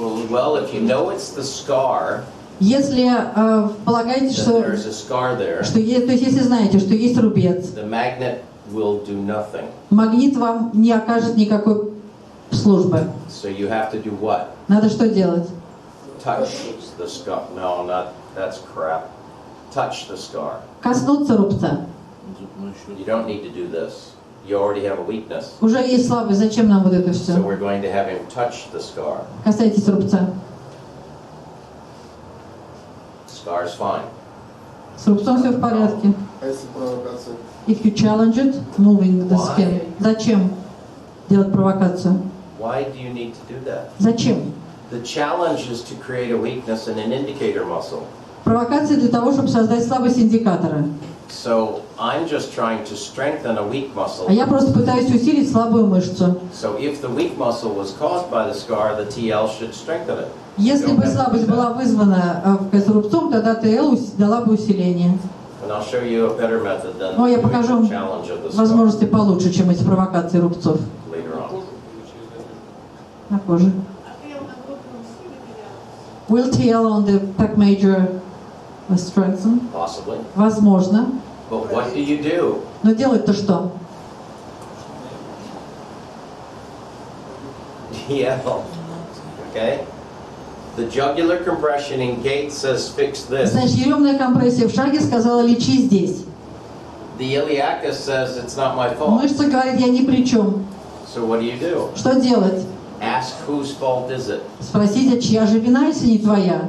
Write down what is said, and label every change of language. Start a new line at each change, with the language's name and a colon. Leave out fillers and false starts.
English: Well, if you know it's the scar,
Russian: Если полагаете,
English: then
Russian: что
English: there's a scar there,
Russian: то есть если знаете, что есть рубец,
English: the magnet will do nothing.
Russian: магнит вам не окажет никакой службы.
English: So you have to do what?
Russian: Надо что делать?
English: Touch the scar. No, that's crap. Touch the scar.
Russian: Коснуться рубца.
English: You don't need to do this. You already have a weakness.
Russian: Уже есть слабость, зачем нам вот это все?
English: So we're going to have him touch the scar.
Russian: Касайтесь рубца.
English: Scar's fine.
Russian: С рубцом все в порядке. А если провокация?
English: If you challenge it, moving the skin.
Russian: Зачем делать провокацию?
English: Why do you need to do that?
Russian: Зачем?
English: The challenge is to create a weakness in an indicator muscle.
Russian: Провокация для того, чтобы создать слабость индикатора.
English: So I'm just trying to strengthen a weak muscle.
Russian: А я просто пытаюсь усилить слабую мышцу.
English: So if the weak muscle was caused by the scar, the TL should strengthen it.
Russian: Если бы слабость была вызвана рубцом, тогда ТЛ дала бы усиление.
English: And I'll show you a better method than
Russian: Но я
English: doing
Russian: покажу
English: the challenge of the scar
Russian: возможности получше, чем эти провокации рубцов
English: later on.
Russian: на коже.
English: Will TL on the pec major strengthen? Possibly.
Russian: Возможно.
English: But what do you do?
Russian: Но делать-то что?
English: Yeah. Okay. The jugular compression in gait says fix this.
Russian: Значит, еремная компрессия в шаге сказала лечи здесь.
English: The iliacus says it's not my fault.
Russian: Мышца говорит, я ни при чем.
English: So what do?
Russian: Что делать?
English: Ask whose fault is it?
Russian: Спросите, чья же вина, если не твоя?